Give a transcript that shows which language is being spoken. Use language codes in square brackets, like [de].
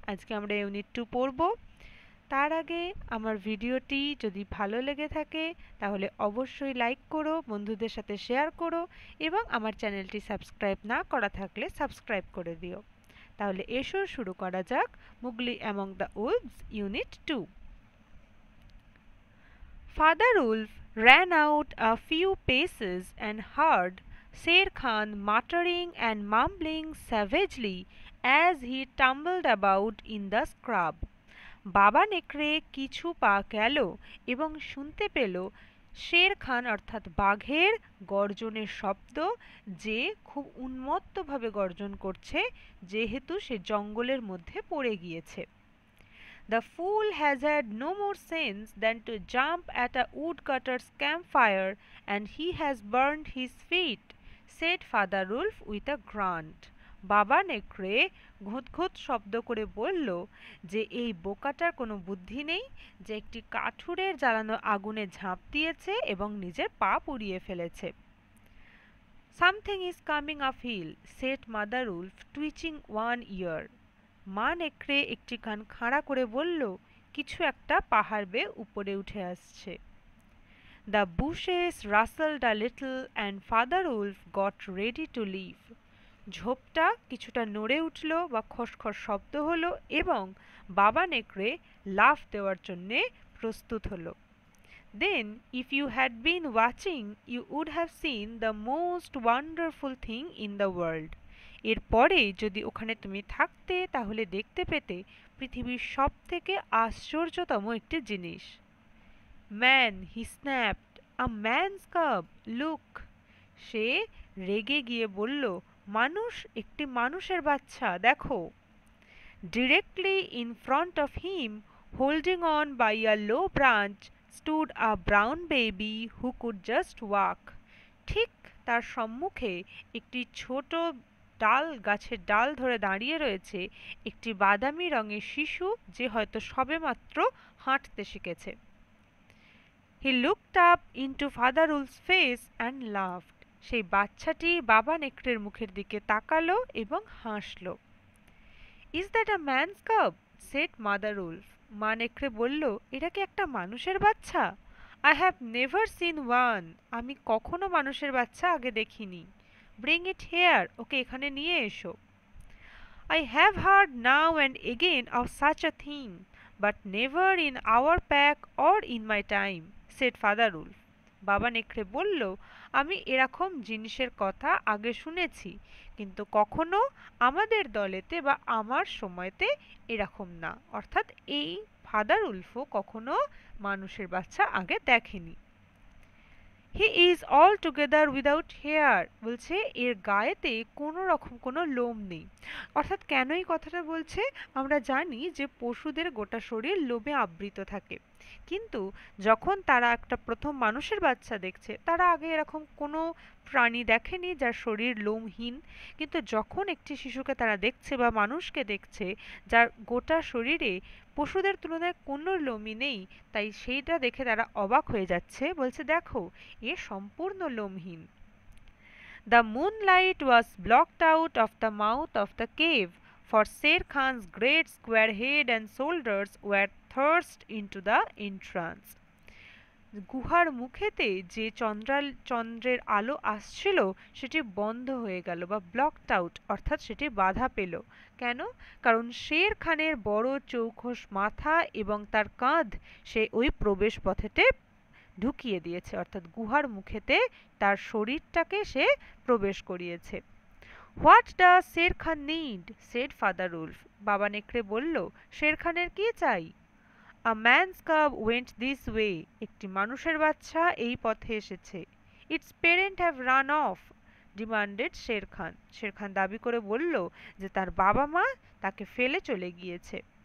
[bn] আজকে আমরা ইউনিট 2 পড়ব। তার আগে আমার ভিডিওটি যদি ভালো লেগে থাকে তাহলে অবশ্যই লাইক করো, বন্ধুদের সাথে শেয়ার করো এবং আমার চ্যানেলটি সাবস্ক্রাইব না করা থাকলে সাবস্ক্রাইব করে দিও। তাহলে এসো শুরু করা যাক মুগলি among the Wolves unit 2। [en] Father Wolf ran out a few paces and heard Sher Khan muttering and mumbling savagely as he tumbled about in the scrub. [bn] বাবা নেকড়ে কিছু পা গেল এবং শুনতে পেল শের খান অর্থাৎ বাঘের গর্জনের শব্দ, যে খুব উন্মত্তভাবে গর্জন করছে যেহেতু সে জঙ্গলের মধ্যে পড়ে গিয়েছে। [en] The fool has had no more sense than to jump at a woodcutter's campfire, and he has burned his feet, said Father Wolf with a grunt. [bn] বাবা নেকড়ে ঘুঁতঘুঁত শব্দ করে বলল যে এই বোকাটার কোনো বুদ্ধি নেই, যে একটি কাঠুরের জ্বালানো আগুনে ঝাঁপ দিয়েছে এবং নিজের পা পুড়িয়ে ফেলেছে। [en] Something is coming uphill, said Mother Wolf, twitching one ear. [bn] মা নেকড়ে একটি কান খাড়া করে বলল, কিছু একটা পাহাড় বেয়ে উপরে উঠে আসছে। [en] The bushes rustled a little and Father Wolf got ready to leave. [bn] ঝোপটা কিছুটা নড়ে উঠল বা খসখস শব্দ হলো এবং বাবা নেকড়ে লাফ দেওয়ার জন্যে প্রস্তুত হলো। [en] Then, if you had been watching, you would have seen the most wonderful thing in the world. [bn] এরপরে যদি ওখানে তুমি থাকতে তাহলে দেখতে পেতে পৃথিবীর সবথেকে আশ্চর্যতম একটি জিনিস। [en] Man, he snapped, a man's cub, look. [bn] সে রেগে গিয়ে বলল, মানুষ, একটি মানুষের বাচ্চা, দেখো। [en] Directly in front of him, holding on by a low branch, stood a brown baby who could just walk. [bn] ঠিক তার সম্মুখে একটি ছোট গাছের ডাল ধরে দাঁড়িয়ে রয়েছে একটি বাদামি রঙের শিশু, যে হয়তো সবেমাত্র হাঁটতে শিখেছে। [en] He looked up into Father Wolf's face and laughed. [bn] সেই বাচ্চাটি বাবা নেকড়ের মুখের দিকে তাকালো এবং হাসলো। [en] Is that a man's cub? said Mother Wolf. [bn] মা নেকড়ে বলল, এটা কি একটা মানুষের বাচ্চা? [en] I have never seen one. [bn] আমি কখনো মানুষের বাচ্চা আগে দেখিনি। [en] Bring it here. [bn] ওকে এখানে নিয়ে এসো। [en] I have heard now and again of such a thing, but never in our pack or in my time, said Father Wolf. [bn] বাবা নেকড়ে বলল, আমি এরকম জিনিসের কথা আগে শুনেছি, কিন্তু কখনো আমাদের দলেতে বা আমার সময়তে এরকম না। অর্থাৎ এই ফাদার উলফও কখনো মানুষের বাচ্চা আগে দেখেনি। [en] he is altogether without hair, [bn] বলছে এর গায়েতে কোনো রকম কোনো লোম নেই। অর্থাৎ কেন এই কথাটা বলছে? আমরা জানি যে পশুদের গোটা শরীর লোমে আবৃত থাকে, কিন্তু যখন তারা একটা প্রথম মানুষের বাচ্চা দেখছে তারা আগে এরকম কোনো প্রাণী দেখেনি যার শরীর লোমহীন, কিন্তু যখন একটি শিশুকে তারা দেখছে বা মানুষকে দেখছে যার গোটা শরীরে পশুদের তুলনায় কোনো লোমই নেই, তাই সেইটা দেখে তারা অবাক হয়ে যাচ্ছে, বলছে দেখো এ সম্পূর্ণ লোমহীন। [en] The moonlight was blocked out of the mouth of the cave, for Sher Khan's great square head and shoulders were thrust into the entrance. [bn] গুহার মুখেতে যে চন্দ্রের আলো আসছিল সেটি বন্ধ হয়ে গেল বা ব্লকড আউট, অর্থাৎ সেটি বাধা পেল। কেন? কারণ শের খানের বড় চৌখস মাথা এবং তার কাঁধ সে ওই প্রবেশ পথেতে ঢুকিয়ে দিয়েছে, অর্থাৎ গুহার মুখেতে তার শরীরটাকে সে প্রবেশ করিয়েছে। [en] What does Shere Khan need? Said father wolf. [bn] বাবা নেকড়ে বলল, শের খানের কি চাই? [en] A man's cub went this way. [bn] একটি মানুষের বাচ্চা এই পথে এসেছে। [en] Its parent have run off, demanded Shere Khan. [bn] Sher Khan দাবি করে বলল যে তার বাবা মা তাকে ফেলে চলে গিয়েছে।